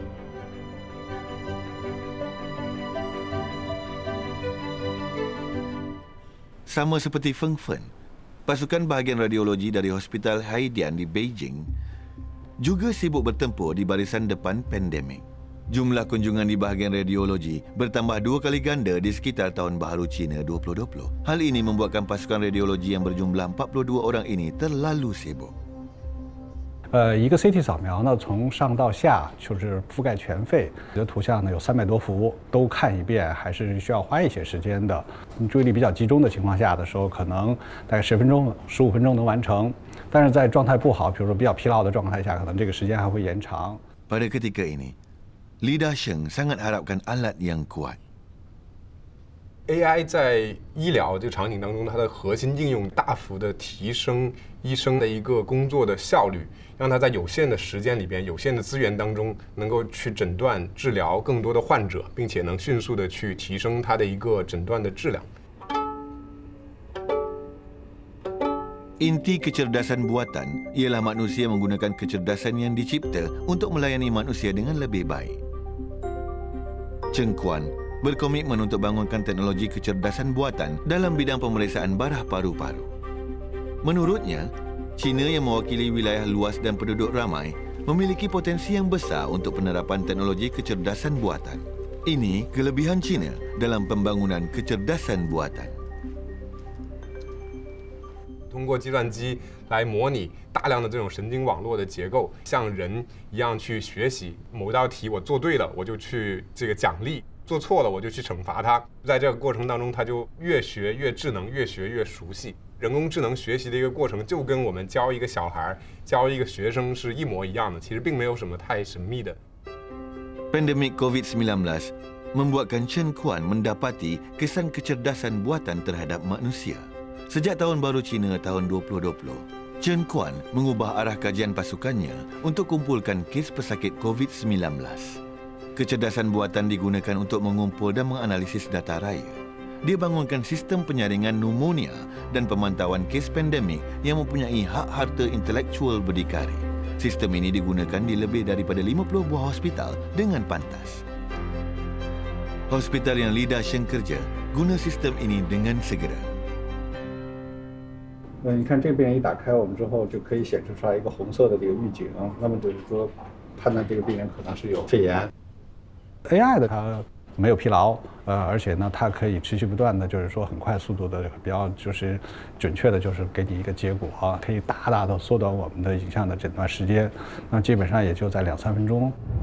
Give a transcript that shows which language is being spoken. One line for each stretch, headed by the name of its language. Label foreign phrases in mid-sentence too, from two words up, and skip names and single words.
Malay: Sama seperti Feng Fen, pasukan bahagian radiologi dari Hospital Haidian di Beijing juga sibuk bertempur di barisan depan pandemik. Jumlah kunjungan di bahagian radiologi bertambah 2 kali ganda di sekitar Tahun Baharu Cina 2020. Hal ini membuatkan pasukan radiologi yang berjumlah 42 orang ini terlalu sibuk.
Chinese: 一个 CT 扫描呢，从上到下就是覆盖全肺，你的图像呢有300多幅，都看一遍还是需要花一些时间的。注意力比较集中的情况下的时候，可能大概10分钟、15分钟能完成。但是在状态不好，比如说比较疲劳的状态下，可能这个时间还会延长。
Malay: Pada ketika ini, Lida Sheng sangat harapkan alat yang kuat.
Chinese: AI 在医疗这个场景当中，它的核心应用大幅的提升医生的一个工作的效率，让他在有限的时间里边、有限的资源当中，能够去诊断、治疗更多的患者，并且能迅速的去提升他的一个诊断的质量。
Malay: Inti kecerdasan buatan ialah manusia menggunakan kecerdasan yang dicipta untuk melayani manusia dengan lebih baik. Cheng Kuan berkomitmen untuk bangunkan teknologi kecerdasan buatan dalam bidang pemeriksaan barah paru-paru. Menurutnya, China yang mewakili wilayah luas dan penduduk ramai memiliki potensi yang besar untuk penerapan teknologi kecerdasan buatan. Ini kelebihan China dalam pembangunan kecerdasan buatan.
Chinese: 通过计算机来模拟大量的这种神经网络的结构，像人一样去学习某一道题，我做对了，我就去这个奖励；做做错了我就去惩罚他，在这个过程当中他就越学越智能，越学越熟悉。人工智能学习的一个过程就跟我们教一个小孩、教一个学生是一模一样的，其实并没有什么太神秘的。
Malay: Pandemik COVID-19 membuatkan Chen Quan mendapati kesan kecerdasan buatan terhadap manusia. Sejak Tahun Baru Cina tahun 2020, Chen Quan mengubah arah kajian pasukannya untuk kumpulkan kes pesakit COVID-19. Kecerdasan buatan digunakan untuk mengumpul dan menganalisis data raya. Dia bangunkan sistem penyaringan pneumonia dan pemantauan kes pandemik yang mempunyai hak harta intelektual berdikari. Sistem ini digunakan di lebih daripada 50 buah hospital dengan pantas. Hospital yang Li Da-sheng kerja guna sistem ini dengan segera.
Chinese: 你看这边一打开我们之后，就可以显示出来一个红色的这个预警，那么就是说判断这个病人可能是有肺炎。AI 的它没有疲劳，而且呢，它可以持续不断的，就是说很快速度的，比较就是准确的，就是给你一个结果啊，可以大大的缩短我们的影像的诊断时间，那基本上也就在2-3分钟。